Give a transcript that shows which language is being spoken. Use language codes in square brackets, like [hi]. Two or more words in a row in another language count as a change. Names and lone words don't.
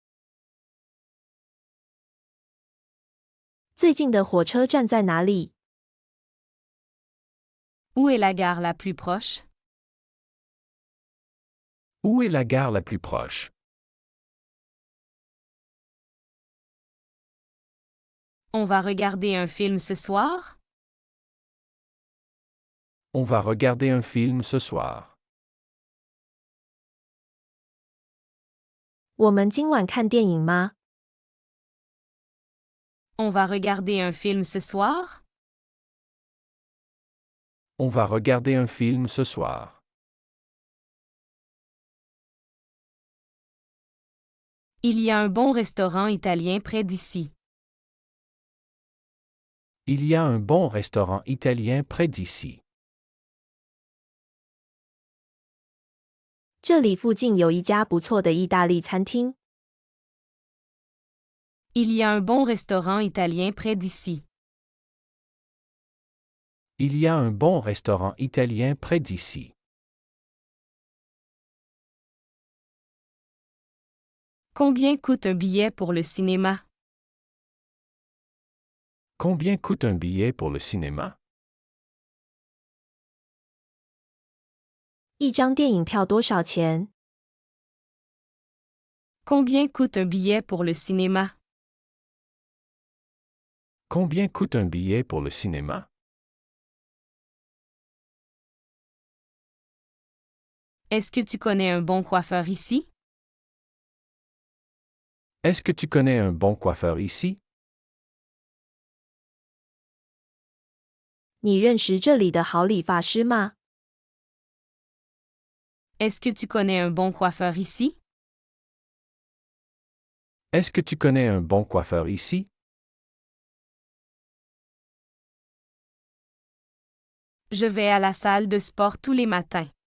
[zh] 最近的火车站在哪里？ [fr] Où est la gare la plus proche? Où est la gare la plus proche? On va regarder un film ce soir? On va regarder un film ce soir. [zh] 我们今晚看电影吗？ [fr] On va regarder un film ce soir? On va regarder un film ce soir. Il y a un bon restaurant italien près d'ici. Il y a un bon restaurant italien près d'ici. [zh] 这里附近有一家不错的意大利餐厅。 [fr] Il y a un bon restaurant italien près d'ici. Il y a un bon restaurant italien près d'ici. Combien coûte un billet pour le cinéma? Combien coûte un billet pour le cinéma? [zh] 一张电影票多少钱？ [fr] Combien coûte un billet pour le cinéma? Combien coûte un billet pour le cinéma? Est-ce que tu connais un bon coiffeur ici? Est-ce que tu connais un bon coiffeur ici? [zh] 你认识这里的好理发师吗？ [fr] Est-ce que tu connais un bon coiffeur ici? Est-ce que tu connais un bon coiffeur ici? Je vais à la salle de sport tous les matins.